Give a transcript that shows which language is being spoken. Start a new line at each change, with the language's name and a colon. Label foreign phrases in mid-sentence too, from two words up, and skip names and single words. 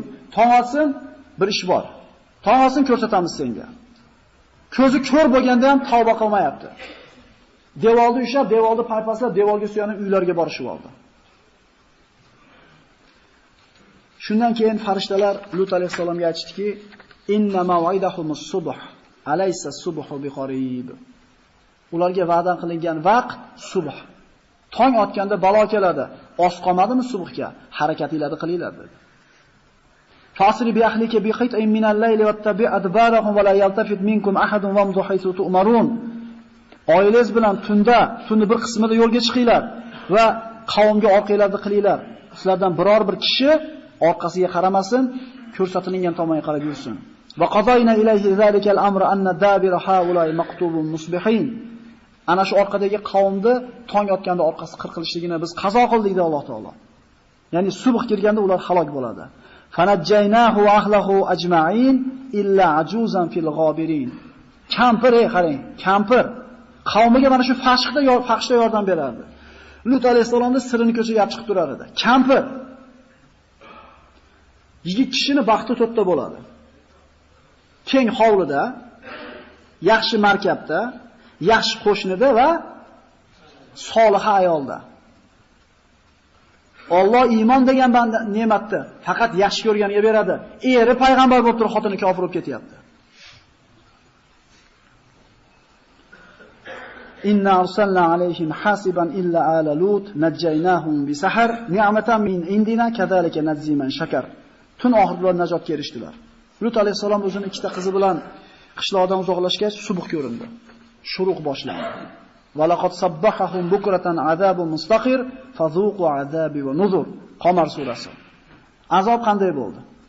Uzbek: Tong otsin, bir ish bor. Tong otsin ko'rsatamiz senga. Ko'zi ko'r bo'lganda ham tavba qilmayapti. Devorni ushlab, devorni paypaslab, devorga suyanib uylarga borishib oldi. Shundan keyin farishtalar Lut alayhisalomga aytishdiki,
Arabic: إن موعدهم الصبح أليس الصبح بقريب.
Uzbek: Ularga va'da qilingan vaqt subh. Tong otganda balo keladi. Oz qolmadimi subhga? Harakatinglarni qilinglar dedi.
Arabic: فأسر بأهلك بقطع من الليل واتبع أدبارهم ولا يلتفت منكم أحد وامضوا حيث تؤمرون.
Uzbek: Oilangiz bilan tunni bir qismida yo'lga chiqinglar va qavmga orqanglarni qilinglar. Sizlardan biror bir kishi orqasiga qaramasin, ko'rsatilgan tomonga qarab yursin.
Arabic: وقضينا إليه ذلك الأمر أن دابر هؤلاء مقطوع مصبحين.
Uzbek: Ana shu orqadagi qavmni tong otganda orqasi qirqilishligini biz qazo qildik dedi Alloh taolo. Ya'ni subh kirganda ular halok bo'ladi.
Arabic: فنجيناه وأهله أجمعين إلا عجوزا في الغابرين.
Uzbek: Kampir, qarang, kampir qavmiga mana shu fahshda yordam berardi. Lut alayhisalomning sirini ko'chaga olib chiqib turar edi. Kampir yigit kishini baxti to'rtta bo'ladi. Keng hovlida, yaxshi markabda, yaxshi qo'shnida va soliha ayolda. Alloh iymon degan banda ne'matni faqat yaxshi ko'rganiga beradi. Eri payg'ambar bo'lib turib xotini kofir bo'lib ketyapti.
Arabic: إنا أرسلنا عليهم حاصبا إلا آل لوط نجيناهم بسحر نعمة من عندنا كذلك نجزي من شكر.
Uzbek: Tun oxirida najotga erishdilar. Lut alayhisalom o'zining ikkita qizi bilan qishloqdan uzoqlashgach subh ko'rindi. Shuruq boshlandi.
Arabic: ولقد صبحهم بكرة عذاب مستقر فذوقوا عذابي ونذر.
Uzbek: Qamar surasi. Azob qanday bo'ldi?